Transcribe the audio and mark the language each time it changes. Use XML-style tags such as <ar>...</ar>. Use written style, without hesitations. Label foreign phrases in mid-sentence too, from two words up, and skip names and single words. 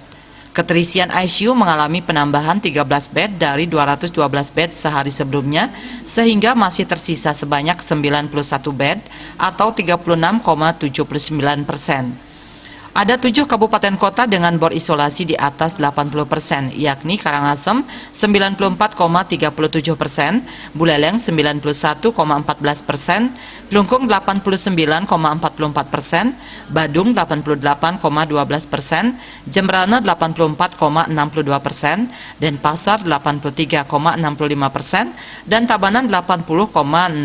<id>Keterisian ICU mengalami penambahan 13 bed dari 212 bed sehari sebelumnya, sehingga masih tersisa sebanyak 91 bed atau 36,79%. Ada 7 kabupaten kota dengan bor isolasi di atas 80%, yakni Karangasem 94,37%, Buleleng 91,14%, Klungkung 89,44%, Badung 88,12%, Jembrana 84,62%, Denpasar 83,65%, dan Tabanan 80,68%.</id>